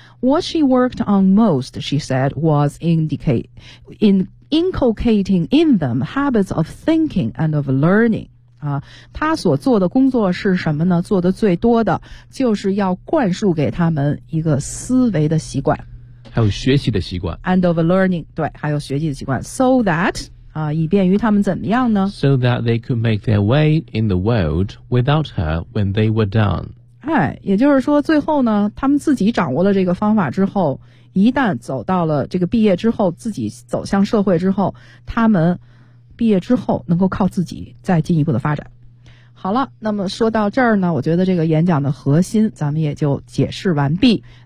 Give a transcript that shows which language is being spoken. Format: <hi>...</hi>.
<en>What she worked on most, she said, was inculcating in them habits of thinking and of learning.</en> <zh>啊，她所做的工作是什么呢？做的最多的就是要灌输给他们一个思维的习惯，还有学习的习惯。</zh> <en>And of learning,</en> <zh>对，还有学习的习惯。</zh> <en>So that.</en> <zh>啊，以便于他们怎么样呢</zh> <en>？So that they could make their way in the world without her when they were done.</en> <zh>哎，也就是说，最后呢，他们自己掌握了这个方法之后，一旦走到了这个毕业之后，自己走向社会之后，他们毕业之后能够靠自己再进一步的发展。好了，那么说到这儿呢，我觉得这个演讲的核心咱们也就解释完毕。</zh>